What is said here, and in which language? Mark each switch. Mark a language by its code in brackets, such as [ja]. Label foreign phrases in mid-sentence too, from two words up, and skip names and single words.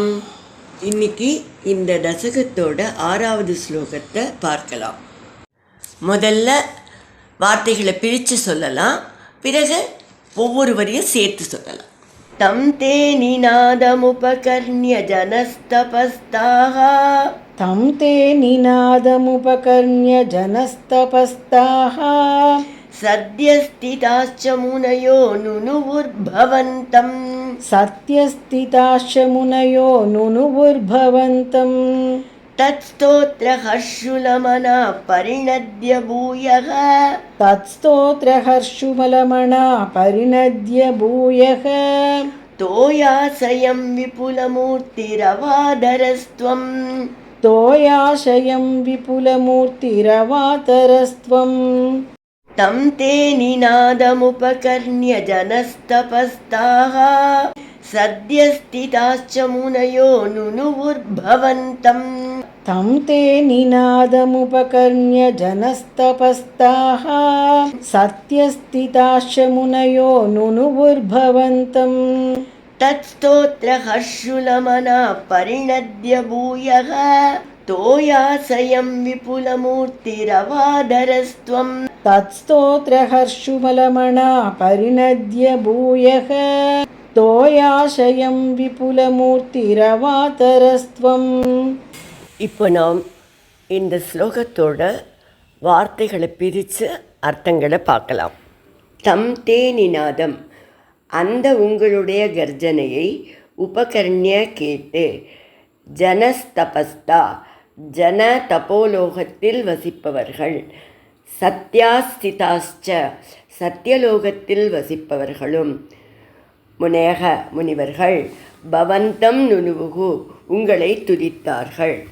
[ta] இன்னைக்கு இந்த தசகத்தோட 6வது ஸ்லோகத்தை பார்க்கலாம். முதல்ல வார்த்தைகளை பிரித்து சொல்லலாம், பிறகு ஒவ்வொரு வரியும் சேர்த்து சொல்லலாம். [sa] तं ते निनादमुपकर्ण्य जनस्तपस्ताः तं ते निनादमुपकर्ण्य जनस्तपस्ताः सत्यस्थिताश्च मुनयो नुनुवुर्भवन्तं सत्यस्थिताश्च मुनयो नुनुवुर्भवन्तं तत्स्तोत्र हर्षुलमना परिणद्य भूयः तत्स्तोत्रहर्षुमलमणा परिणद्य भूयः तोयाशयं विपुलमूर्तिरवातरस्त्वं तोयाशयं विपुलमूर्तिरवातरस्त्वं तं ते निनादमुपकर्ण्य जनस्तपस्ताः सत्यस्थिताश्च मुनयो नुनुवुर्भवन्तं तं ते निनादमुपकर्ण्य जनस्तपस्ताः सत्यस्थिताश्च मुनयो नुनुवुर्भवन्तं तत्स्तोत्र हर्षुलमना परिणद्य भूयः तोयाशयं विपुलमूर्तिरवातरस्त्वं तत्स्तोत्रहर्षुमलमणा परिणद्य भूयः तोयाशयं विपुलमूर्तिरवातरस्त्वं. [ta] இப்போ நாம் இந்த ஸ்லோகத்தோட வார்த்தைகளை பிரித்து அர்த்தங்களை பார்க்கலாம். [sa] तं ते निनादम्, [ta] அந்த உங்களுடைய கர்ஜனையை உபகர்ணிய கேட்டு, ஜனஸ்தபஸ்தா ஜன தபோலோகத்தில் வசிப்பவர்கள், சத்யாஸ்திதாஸ்ச சத்தியலோகத்தில் வசிப்பவர்களும், முனேக முனிவர்கள், [sa] भवन्तं नुनुवुः [ta] உங்களை துதித்தார்கள்.